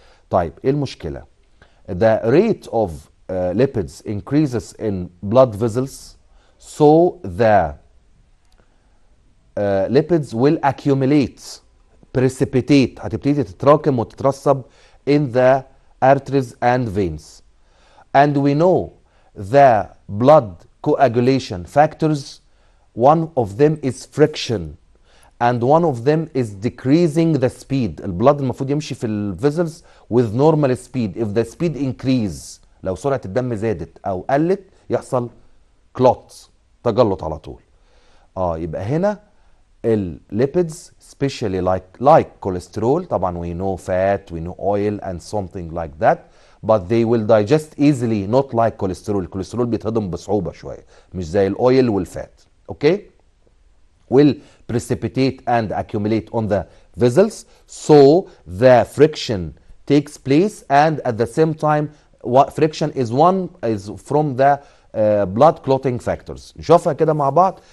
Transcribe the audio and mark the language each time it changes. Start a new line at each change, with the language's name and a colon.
English: طيب ايه المشكلة؟ The rate of lipids increases in blood vessels, so the lipids will accumulate, precipitate,
Arabic: هتبتدي تتراكم وتترسب
English: in the arteries and veins. And we know the blood coagulation factors, one of them is friction and one of them is decreasing the speed.
Arabic: البلد المفروض يمشي في الفيزلز
English: with normal speed. If the speed increase،
Arabic: لو سرعة الدم زادت أو قلت يحصل clot، تجلط على طول.
English: يبقى هنا lipids, especially like cholesterol, طبعا we know fat, we know oil and something like that, but they will digest easily, not like cholesterol.
Arabic: الكوليسترول بيتهضم بصعوبة شوية، مش زي الاويل والفات.
English: okay, will precipitate and accumulate on the vessels, so the friction takes place, and at the same time friction is from the blood clotting factors.
Arabic: نشوفها كده مع بعض.